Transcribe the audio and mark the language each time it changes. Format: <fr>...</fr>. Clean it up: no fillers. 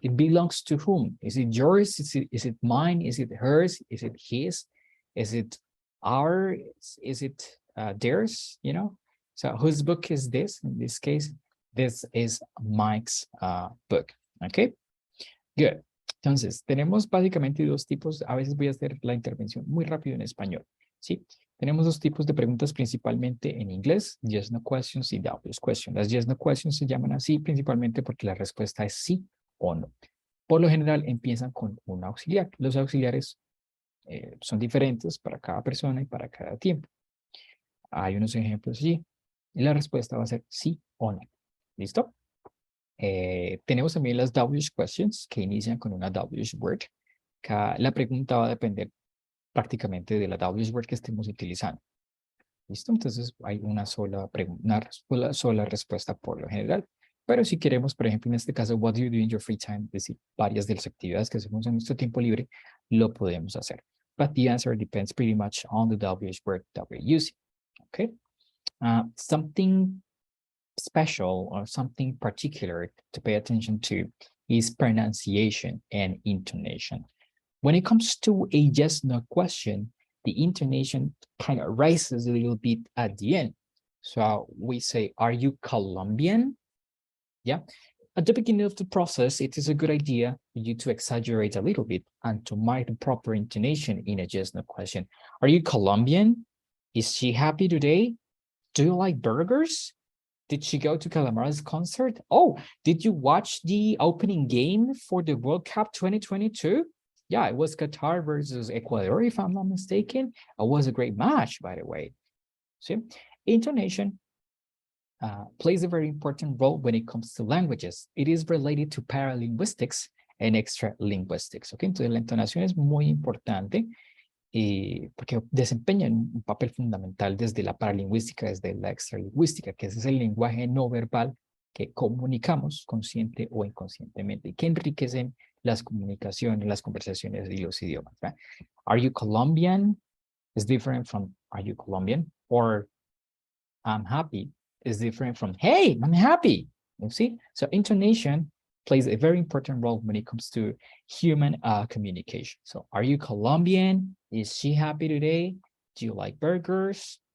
<en>It belongs to whom? Is it yours? Is it mine? Is it hers? Is it his? Is it ours? Is it theirs? You know. So whose book is this? In this case, this is Mike's book. Okay, good.</en> <es>Entonces, tenemos básicamente dos tipos. A veces voy a hacer la intervención muy rápido en español. ¿Sí? Tenemos dos tipos de preguntas principalmente en inglés, yes, no questions y doubtless questions. Las yes, no questions se llaman así principalmente porque la respuesta es sí o no. Por lo general empiezan con un auxiliar. Los auxiliares son diferentes para cada persona y para cada tiempo. Hay unos ejemplos allí. Y la respuesta va a ser sí o no. ¿Listo? Tenemos también las WH questions que inician con una WH word. La pregunta va a depender prácticamente de la WH word que estemos utilizando. ¿Listo? Entonces hay una sola pregunta, una sola respuesta por lo general. Pero si queremos, por ejemplo, en este caso,</es> <en>what do you do in your free time?</en> <es>Es decir, varias de las actividades que hacemos en nuestro tiempo libre, lo podemos hacer.</es> <en>But the answer depends pretty much on the WH word that we're using. Okay? Something special or something particular to pay attention to is pronunciation and intonation. When it comes to a yes/no question, the intonation kind of rises a little bit at the end. So we say, are you Colombian? Yeah. At the beginning of the process, it is a good idea for you to exaggerate a little bit and to mark the proper intonation in a yes/no question. Are you Colombian? Is she happy today? Do you like burgers? Did she go to Calamara's concert? Oh, did you watch the opening game for the World Cup 2022? Yeah, it was Qatar versus Ecuador, if I'm not mistaken. It was a great match, by the way. See, intonation plays a very important role when it comes to languages. It is related to paralinguistics and extralinguistics.</en> <es>Okay, entonces la entonación es muy importante. Porque desempeñan un papel fundamental desde la paralingüística, desde la extralingüística, que ese es el lenguaje no verbal que comunicamos consciente o inconscientemente, y que enriquecen las comunicaciones, las conversaciones y los idiomas. ¿Verdad?</es> <en>Are you Colombian? Is different from are you Colombian? Or I'm happy is different from hey, I'm happy. You see? So intonation plays a very important role when it comes to human communication. So are you Colombian? Is she happy today? Do you like burgers?</en>